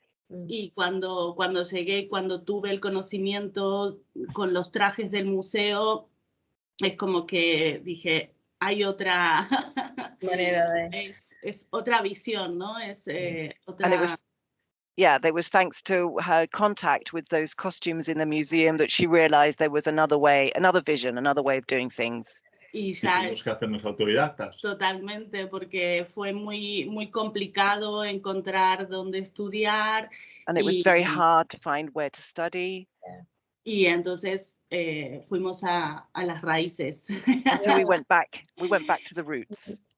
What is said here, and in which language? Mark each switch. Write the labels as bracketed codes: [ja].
[es] Y cuando llegué, cuando tuve el conocimiento con los trajes del museo, es como que dije, hay otra manera de... es otra visión, ¿no? Es otra... [en] And it was, there was thanks to her contact with those costumes in the museum that she realized there was another way, another vision, another way of doing things. [es] Y ya tuvimos que hacernos autodidactas. Totalmente, porque fue muy complicado encontrar dónde estudiar. [en] And it was very hard to find where to study. [es] Y entonces fuimos a las raíces. [en] So we went back to the roots.